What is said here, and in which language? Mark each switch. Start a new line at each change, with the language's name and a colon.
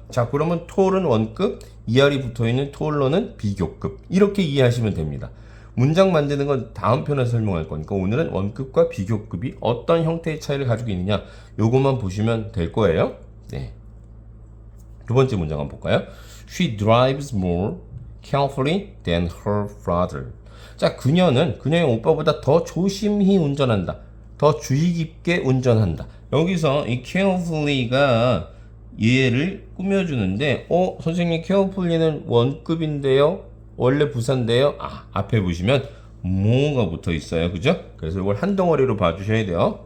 Korean: 자, 그러면 tall은 원급, 이 R이 붙어있는 taller는 비교급. 이렇게 이해하시면 됩니다. 문장 만드는 건 다음 편에 설명할 거니까 오늘은 원급과 비교급이 어떤 형태의 차이를 가지고 있느냐 요것만 보시면 될 거예요. 네. 두 번째 문장 한번 볼까요?
English: She drives more carefully than her brother.
Korean: 자, 그녀의 오빠보다 더 조심히 운전한다. 더 주의 깊게 운전한다. 여기서 이 carefully가 얘를 꾸며주는데, 선생님 carefully는 원급인데요? 원래 부사인데요? 앞에 보시면 more가 붙어 있어요. 그죠? 그래서 이걸 한 덩어리로 봐주셔야 돼요.